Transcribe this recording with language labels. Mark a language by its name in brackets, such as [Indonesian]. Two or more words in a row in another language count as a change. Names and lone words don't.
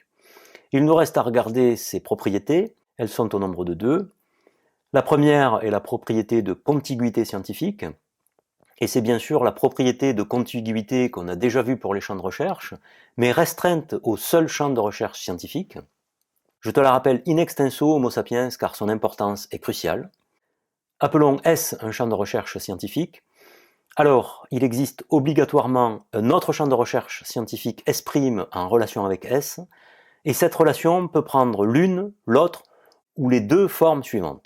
[French] Il nous reste à regarder ses propriétés. Elles sont au nombre de 2. La première est la propriété de contiguïté scientifique, et c'est bien sûr la propriété de contiguïté qu'on a déjà vue pour les champs de recherche, mais restreinte au seul champ de recherche scientifique. Je te la rappelle [Latin] in extenso Homo sapiens [French] car son importance est cruciale. Appelons S un champ de recherche scientifique. Alors, il existe obligatoirement un autre champ de recherche scientifique S' en relation avec S, et cette relation peut prendre l'une, l'autre, ou les deux formes suivantes.